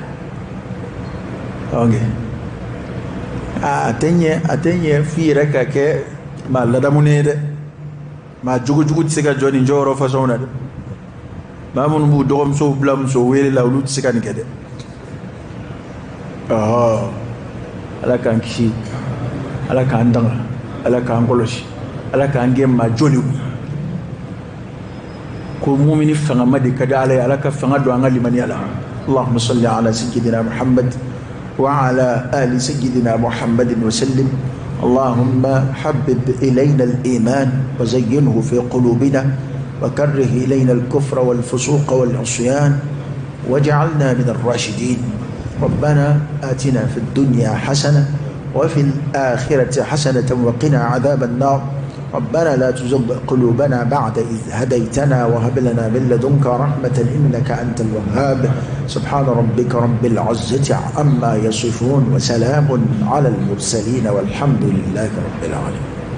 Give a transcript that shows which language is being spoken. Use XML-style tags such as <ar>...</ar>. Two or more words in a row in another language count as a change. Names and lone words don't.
<bm>a tɛ ɲɛ f'i yɛrɛ ka kɛ maa ladamunen ye dɛ maa jogojugu tɛ se ka jɔ nin jɔyɔrɔ fasɔnw na dɛ maa minnu b'u dɔgɔmusow bila muso wele la olu tɛ se ka nin kɛ dɛ ala k'an kisi ala k'an danga ala k'an kɔlɔsi ala k'an kɛ maa jɔnniw ko mumini fangama de ka di ala ye ala ka fanga don an ka limaniya la</bm> <ar>اللهم صل على سيدنا محمد وعلى آل سيدنا محمد وسلم اللهم حبب إلينا الإيمان وزينه في قلوبنا وكره إلينا الكفر والفسوق والعصيان واجعلنا من الراشدين ربنا آتنا في الدنيا حسنة وفي الآخرة حسنة وقنا عذاب النار ربنا لا تزغ قلوبنا بعد إذ هديتنا وهب لنا من لدنك رحمة إنك أنت الوهاب سبحان ربك رب العزة عما يصفون وسلام على المرسلين والحمد لله رب العالمين.</ar>